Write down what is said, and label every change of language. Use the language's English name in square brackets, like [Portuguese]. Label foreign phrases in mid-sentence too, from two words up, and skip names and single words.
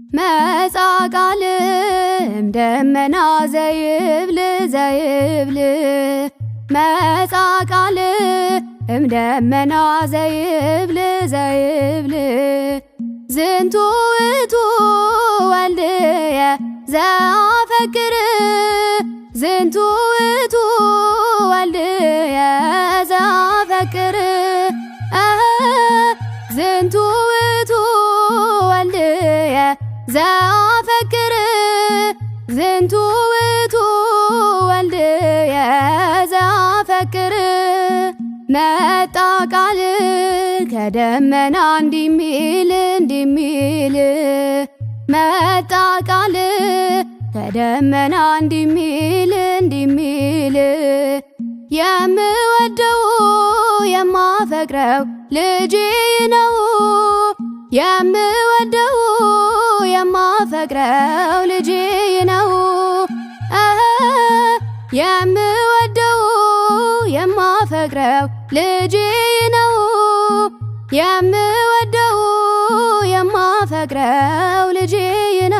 [Geez] መጻእ ቃልም ደመና ዘይብል ዘይብል መጻእ ቃልም ደመና ዘይብል ዘይብል ዝንቱ ውእቱ ወልድየ ዘአፈቅር ዝንቱ ውእቱ ወልድየ ዘአፈቅር ዝንቱ ውእቱ ወልድየ ዘአፈቅር ዝንቱ ውእቱ ወልድየ ዘአፈቅር [Amharic] መጣ ቃል ከደመና እንዲሚል እንዲሚል መጣ ቃል ከደመና እንዲሚል እንዲሚል የምወደው የማፈቅረው ልጄ ነው የምወደው የማፈቅረው ልጄ ነው የምወደው የማፈቅረው ልጄ ነው የምወደው የማፈቅረው ልጄ